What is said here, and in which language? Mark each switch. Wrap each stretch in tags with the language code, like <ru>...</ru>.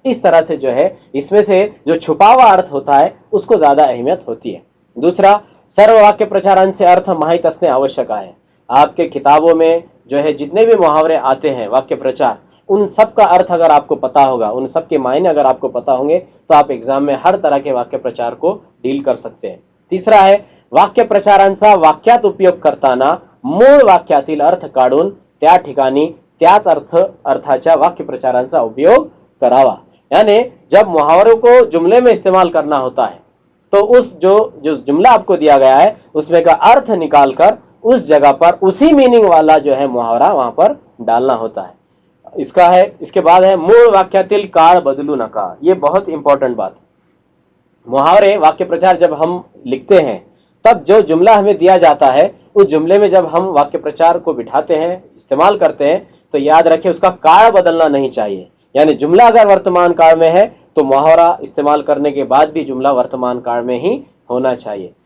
<hi>इस तरह से जो है इसमें से जो छुपा हुआ अर्थ होता है उसको ज्यादा अहमियत होती है।</hi> <mr>दूसरा, सर्व वाक्य प्रचारांचे अर्थ माहित असणे आवश्यक है।</mr> <hi>आपके किताबों में जो है जितने भी मुहावरे आते हैं वाक्य प्रचार, उन सब का अर्थ अगर आपको पता होगा, उन सब के मायने अगर आपको पता होंगे, तो आप एग्जाम में हर तरह के वाक्य प्रचार को डील कर सकते हैं। तीसरा है,</hi> <mr>वाक्य प्रचारांचा वाक्यात उपयोग करताना मूळ वाक्यातील अर्थ काढून त्या ठिकाणी त्याच अर्थाच्या वाक्य प्रचारांचा उपयोग करावा।</mr> <hi>यानी जब मुहावरों को जुमले में इस्तेमाल करना होता है तो उस जो जुमला आपको दिया गया है उसमें का अर्थ निकालकर उस जगह पर उसी मीनिंग वाला जो है मुहावरा वहां पर डालना होता है। इसका है, इसके बाद है</hi> <mr>मूळ वाक्यातील काळ बदलू नका।</mr> <hi>ये बहुत इंपॉर्टेंट बात। मुहावरे वाक्य प्रचार जब हम लिखते हैं तब जो जुमला हमें दिया जाता है उस जुमले में जब हम वाक्य प्रचार को बिठाते हैं, इस्तेमाल करते हैं, तो याद रखें उसका काल बदलना नहीं चाहिए। यानी जुमला अगर वर्तमान काल में है तो मुहावरा इस्तेमाल करने के बाद भी जुमला वर्तमान काल में ही होना चाहिए।</hi>